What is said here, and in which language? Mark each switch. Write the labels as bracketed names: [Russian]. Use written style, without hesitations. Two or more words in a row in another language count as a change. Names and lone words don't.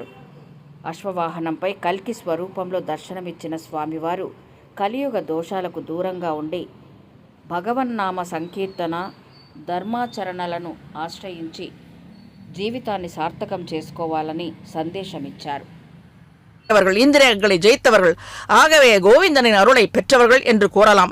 [Telugu] అశ్వవాహనంపై కల్కి స్వరూపంలో దర్శనమిచ్చిన స్వామివారు కలియుగ దోషాలకు దూరంగా ఉండి భగవన్నామ సంకీర్తన, ధర్మాచరణలను ఆశ్రయించి జీవితాన్ని సార్థకం చేసుకోవాలని సందేశమిచ్చారు. [Tamil] இந்திரியங்களை ஜெயித்தவர்கள், ஆகவே கோவிந்தனின் அருளை பெற்றவர்கள் என்று கூறலாம்.